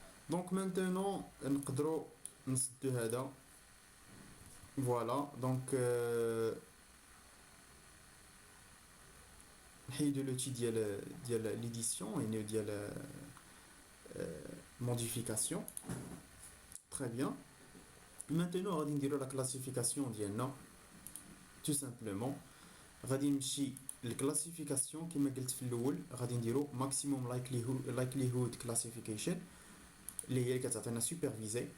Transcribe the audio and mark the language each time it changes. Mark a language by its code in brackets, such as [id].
[fr] Donc maintenant [ar] نقدروا نسدو هذا. [fr] Voilà. [ar] Donc نحيدو لوتي ديال [fr] l'édition [ar] يعني ديال [fr] modification. Très bien. Maintenant [ar] غادي نديرو [fr] la classification [ar] ديالنا [fr] tout simplement. [ar] غادي نمشي للكلاسيفيكاسيون كما قلت في الاول غادي نديرو ماكسيموم لايكليهود كلاسيفيكيشن اللي هي اللي كتعطينا سوبرفيزي.